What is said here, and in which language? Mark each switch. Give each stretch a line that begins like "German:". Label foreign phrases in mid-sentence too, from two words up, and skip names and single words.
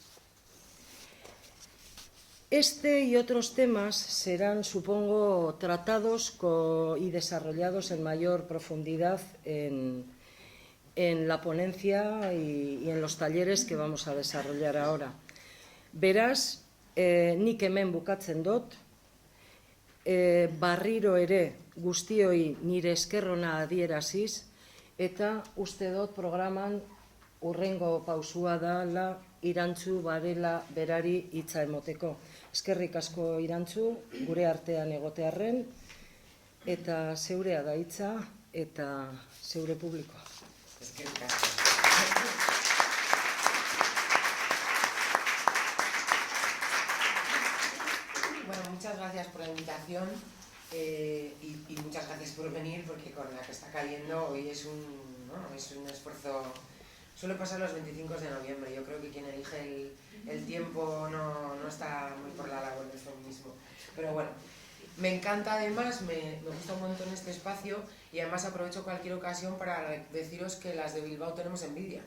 Spanish: Este y otros temas serán, supongo, tratados y desarrollados en mayor profundidad en la ponencia y en los talleres que vamos a desarrollar ahora.
Basque: Beraz, nik hemen bukatzen dut, barriro ere guztioi nire esker ona adieraziz, eta uste dut programan hurrengo pausua dela Irantzu Barela berari hitza emoteko. Eskerrik asko Irantzu, gure artean egotearren, eta zeurea da hitza eta zeure publikoa. Eskerrik asko.
Spanish: Bueno, muchas gracias por la invitación y muchas gracias por venir, porque con la que está cayendo hoy es un esfuerzo. Suele pasar los 25 de noviembre. Yo creo que quien elige el tiempo no está muy por la labor del feminismo. Pero bueno, me encanta además, me gusta un montón este espacio y además aprovecho cualquier ocasión para deciros que las de Bilbao tenemos envidia.